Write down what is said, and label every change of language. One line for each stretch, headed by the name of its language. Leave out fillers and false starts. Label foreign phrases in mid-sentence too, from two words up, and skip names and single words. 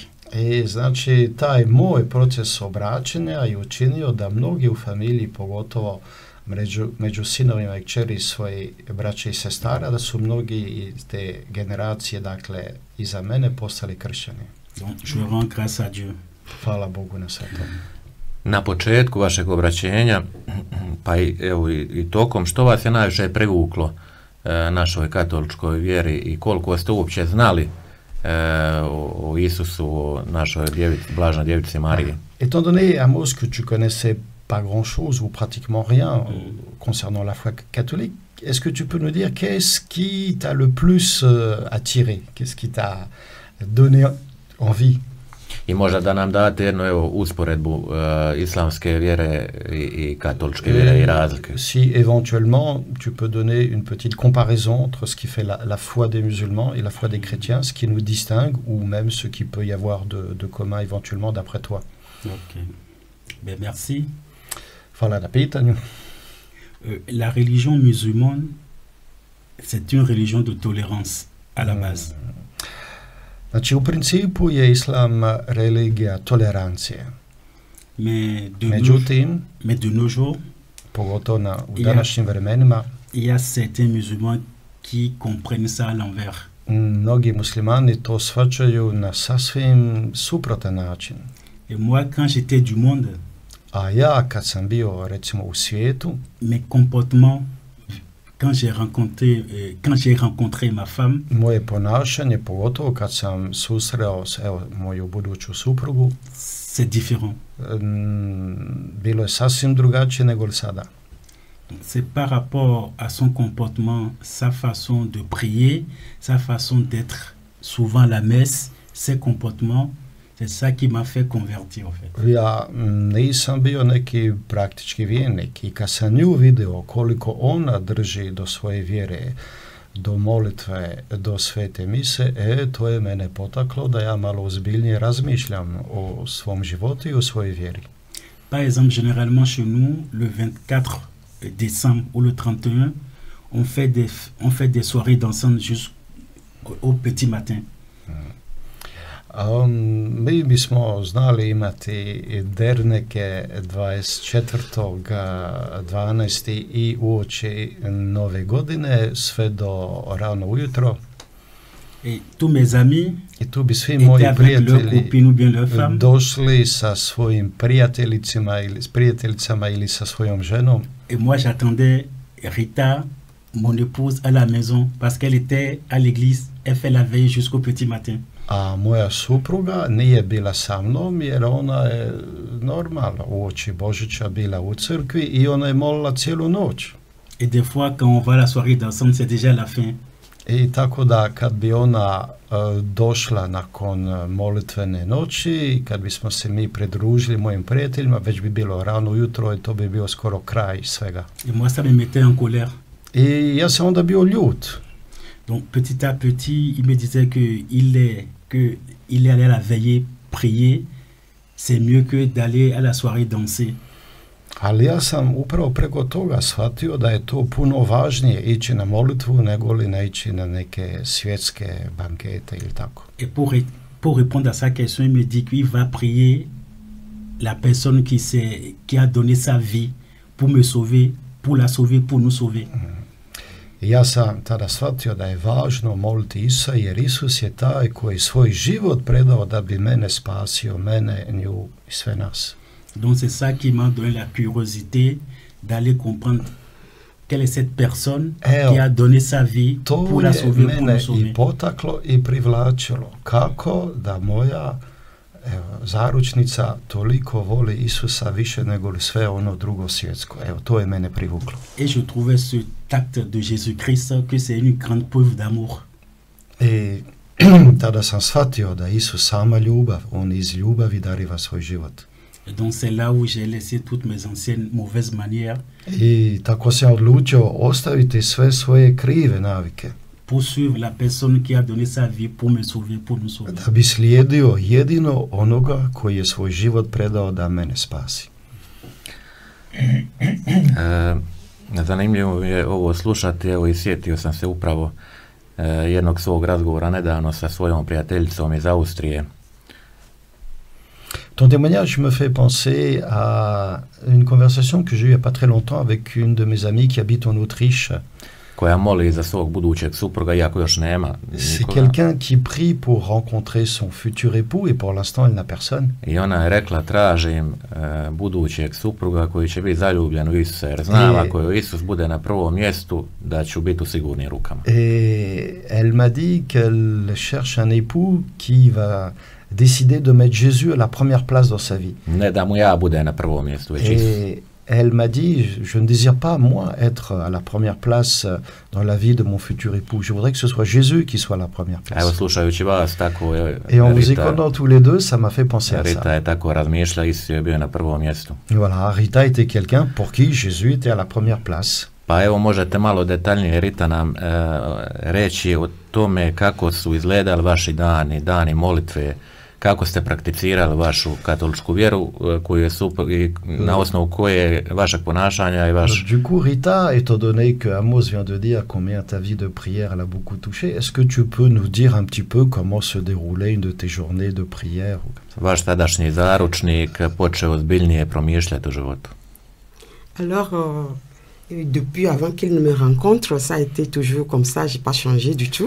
Croatian: I znači taj moj proces obraćanja je učinio da mnogi u familiji, pogotovo među sinovima i kćeri svoji braće i sestara, da su mnogi iz te generacije, dakle, iza mene postali kršćani.
French: Donc, je rends grâce à Dieu.
Croatian: Hvala Bogu na sve to. Na početku vašeg obraćenja, pa i tokom, što vas je najviše privuklo našoj katoličkoj vjeri i koliko ste uopće znali o Isusu, o našoj djevici, blažnoj djevici Mariji?
French: Étant donné, Amos, que tu connaissais pas grand-chose ou pratiquement rien concernant la foi catholique, est-ce que tu peux nous dire qu'est-ce qui t'a le plus attiré? Qu'est-ce qui t'a donné envie?
Croatian: I možda da nam date jednu usporedbu islamske vjere i katoličke vjere i razlike.
French: Si éventuellement tu peux donner une petite comparaison entre ce qui fait la foi des musulmans et la foi des chrétiens, ce qui nous distingue ou même ce qui peut y avoir de commun éventuellement d'après toi. Ok. Ben, merci.
Croatian: Hvala na pitanju.
French: La religion musulmane, c'est une religion de tolérance à la base.
Croatian: Znači, u principu je islam religija tolerancije. Međutim,
French: mais de nos jours,
Croatian: pogotovo u današnjim vremenima,
French: il y a certains musulmans qui comprennent ça à l'envers.
Croatian: Mnogi muslimani to shvaćaju na sasvim suprotan način.
French: Et moi, quand j'étais du monde,
Croatian: a ja kad sam bio recimo u svijetu,
French: mes comportements, quand j'ai rencontré ma femme,
Croatian: moje ponašanje, pogotovo kad sam susreo moju buduću suprugu,
French: c'est différent.
Croatian: Bilo je sasvim drugačije nego li sada.
French: C'est par rapport à son comportement, sa façon de prier, sa façon d'être souvent à la messe, ses comportements, c'est ça qui m'a fait convertir en fait.
Croatian: Ja nisam bio neki praktički vjernik i kad sam nju video koliko ona drži do svoje vjere, do molitve, do svete mise, to je mene potaklo da ja malo ozbiljnije razmišljam o svom životu i o svojoj vjeri.
French: Par exemple, généralement chez nous, le 24 décembre ou le 31, on fait des soirées dansant jusqu'au petit matin.
Croatian: Mi bismo znali imati derneke 24.12. i uoči nove godine sve do rano ujutro.
French: Et tous mes amis,
Croatian: i tu bi svi moji prijatelji došli sa svojim prijateljicama ili sa svojom ženom.
French: Et moi j'attendais Rita, mon épouse, à la maison parce qu'elle était à l'église, elle fait la veille jusqu'au petit matin.
Croatian: A moja supruga nije bila sa mnom jer ona je normalno uoči Božića bila u crkvi i ona je molila cijelu noć.
French: Et des fois quand on va à la soirée d'ensemble, c'est déjà la fin.
Croatian: I tako da kad bi ona došla nakon molitvene noći, kad bismo se mi pridružili mojim prijateljima, već bi bilo rano ujutro i to bi bio skoro kraj svega.
French: Et moi ça me mettait en colère.
Croatian: I ja sam onda bio ljut.
French: Donc petit à petit, il me disait qu'il est allé à la veillée prier, c'est mieux que d'aller à la soirée danser.
Croatian: Ali ja sam upravo preko toga shvatio da je to puno važnije ići na molitvu nego li ne ići na neke svjetske bankete ili tako.
French: Et pour répondre à sa question, il me dit qu'il va prier la personne qui a donné sa vie pour me sauver, pour la sauver, pour nous sauver.
Croatian: Ja sam tada shvatio da je važno moliti Isusa jer Isus je taj koji svoj život predao da bi mene spasio, mene, nju i sve nas.
French: Donc c'est ça qui m'a donné la curiosité d'aller comprendre quelle est cette personne qui a donné sa vie pour la sauver, pour nous sauver.
Croatian: To je mene i potaklo i privlačilo. Kako da moja zaručnica toliko voli Isusa više nego li sve ono drugo svjetsko. Evo, to je mene privuklo.
French: Et je trouvais ce tact de Jésus-Christ que c'est une grande preuve d'amour.
Croatian: I tada sam shvatio da Isus sama ljubav, on iz ljubavi dariva svoj život.
French: Et donc c'est là où j'ai laissé toutes mes anciennes mauvaises manières.
Croatian: I tako sam odlučio ostaviti sve svoje krive navike.
French: Pour suivre la personne qui a donné sa vie pour me sauver, pour nous sauver.
Croatian: Da bi slijedio jedino onoga koji je svoj život predao da mene spasi. Zanimljivo je ovo slušati, evo i sjetio sam se upravo jednog svog razgovora nedavno sa svojom prijateljicom iz Austrije.
French: Ton témoignage me fait penser à une conversation que j'ai eue il n'y a pas très longtemps avec une de mes amies qui habite en Autriche.
Croatian: Koja moli za svog budućeg supruga, iako još nema.
French: C'est quelqu'un qui prie pour rencontrer son futur époux et pour l'instant elle n'a personne.
Croatian: I ona je rekla tražim budućeg supruga koji će biti zaljubljen u Isusa, jer znam ako Isus bude na prvom mjestu da ću biti u sigurnim rukama.
French: Et elle m'a dit qu'elle cherche un époux qui va décider de mettre Jésus à la première place dans sa vie.
Croatian: Ne da mu ja bude na prvom mjestu, već Isus.
French: Elle m'a dit, je ne désire pas, moi, être à la première place dans la vie de mon futur époux. Je voudrais que ce soit Jésus qui soit à la première place.
Croatian: Evo, slušajući vas, tako je
French: Et en vous écoutant tous les deux, ça m'a fait penser à Rita ça.
Croatian: je tako razmišlja, Isus je bio na prvom mjestu.
French: Et voilà, Rita était quelqu'un pour qui Jésus était à la première place.
Croatian: Pa evo, možete malo detaljnije, Rita, nam reći o tome kako su izgledali vaši dani molitve, kako ste prakticirali vašu katoličku vjeru, koju je i na osnovu koje vašeg ponašanja i vaš...
French: Du coup, Rita, étant donné que Amos vient de dire combien ta vie de prière l'a beaucoup touché, est-ce que tu peux nous dire un petit peu comment se déroulait une de tes journées de prière?
Croatian: Vaš tadašnji zaručnik počeo ozbiljnije promišljati u životu.
French: Alors, depuis avant qu'il ne me rencontre, ça a été toujours comme ça, j'ai pas changé du tout.